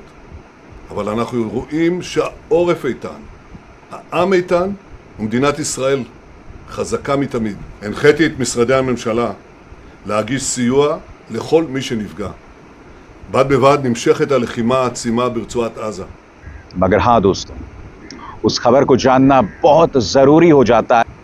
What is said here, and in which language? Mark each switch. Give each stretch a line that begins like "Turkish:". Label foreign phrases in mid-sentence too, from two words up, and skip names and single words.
Hebrew: אבל אנחנו רואים שהעורף איתן, העם איתן, ומדינת ישראל חזקה מתמיד. הנחיתי את משרדי הממשלה להגיש סיוע לכל מי שנפגע. בד בבד נמשכת הלחימה העצימה ברצועת עזה.
Hindi: मगर हाँ दोस्तों, उस खबर को जानना बहुत जरूरी हो जाता है